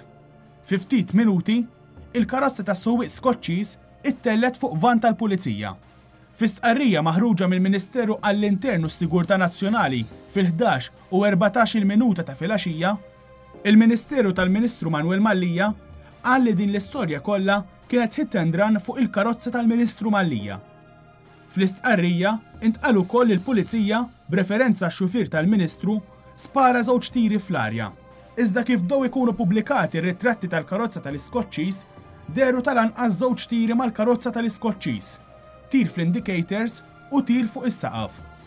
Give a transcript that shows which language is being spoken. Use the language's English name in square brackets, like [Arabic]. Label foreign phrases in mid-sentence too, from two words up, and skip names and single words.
[Maltese] Fi ftit minuti, il-karozza tas-sewwieq Skoċċiż ittellet fuq van tal-pulizija. Fi stqarrija maħruġa mill-Ministeru għall-Internu s-Sigurtà Nazzjonali fil-11 u 14 minuta ta' filgħaxija, il-Ministeru tal-Ministru Manuel Mallia qal li din l-istorja kollha kienet [English] hit and run [Maltese] fuq il-karozza tal-Ministru Mallia. Fl-istqarrija intqal ukoll il-pulizija b'referenza għax-xufier tal-Ministru spara 2 tieri fl-arja. Iżda kif bdew ikunu pubblikati r-ritratti tal-karozza tal-Iskoċċiż, deru tal-anqas 2 tieri mal-karozza tal-Iskoċċiż, tir fl-indicators u tir fuq is-saqaf.